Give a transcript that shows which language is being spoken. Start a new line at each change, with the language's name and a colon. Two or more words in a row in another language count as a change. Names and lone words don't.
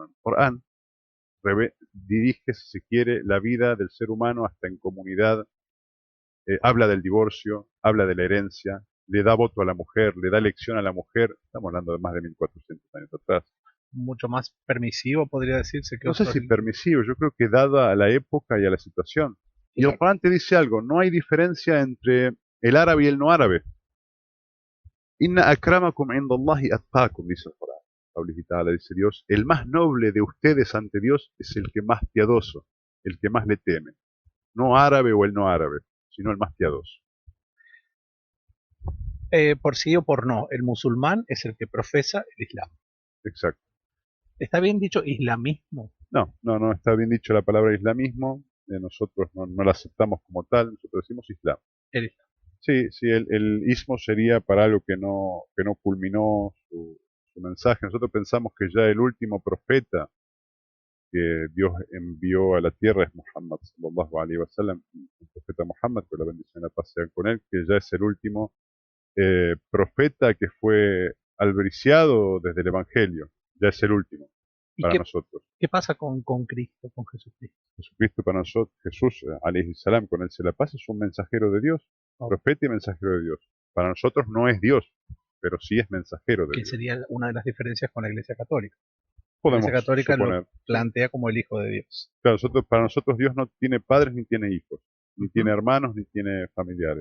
Spanish: El Corán dirige, si se quiere, la vida del ser humano hasta en comunidad, habla del divorcio, habla de la herencia, le da voto a la mujer, le da elección a la mujer, estamos hablando de más de 1400 años atrás. Mucho más permisivo, podría decirse, que No sé otros. si permisivo, yo creo que dada a la época y a la situación. Y el Corán te dice algo, no hay diferencia entre el árabe y el no árabe.
Arabic: إن أكرمكم عند الله أتقاكم,
Spanish: dice el Corán.
Arabic: قوله تعالى,
Spanish: dice Dios, el más noble de ustedes ante Dios es el que más piadoso, el que más le teme. No árabe o el no árabe, sino el más piadoso. Por sí o por no, el musulmán es el que profesa el Islam. Exacto. ¿Está bien dicho islamismo? No está bien dicho la palabra islamismo, nosotros no la aceptamos como tal, nosotros decimos Islam. El Islam. Sí, el ismo sería para algo que no culminó su mensaje. Nosotros pensamos que ya el último profeta que Dios envió a la tierra es Muhammad,
Arabic: صلى الله عليه وسلم,
Spanish: el profeta Muhammad, que la bendición y la paz sean con él, que ya es el último profeta que fue albriciado desde el Evangelio, ya es el último ¿Y para nosotros. qué pasa con Cristo, con Jesucristo? Jesucristo para nosotros, Jesús,
Arabic: عليه السلام,
Spanish: con él se la paz, es un mensajero de Dios, profeta y mensajero de Dios. Para nosotros no es Dios, pero sí es mensajero de Que Dios. sería una de las diferencias con la Iglesia Católica. Podemos La Iglesia Católica suponer. lo plantea como el Hijo de Dios. Claro, para nosotros Dios no tiene padres ni tiene hijos, ni tiene hermanos ni tiene familiares.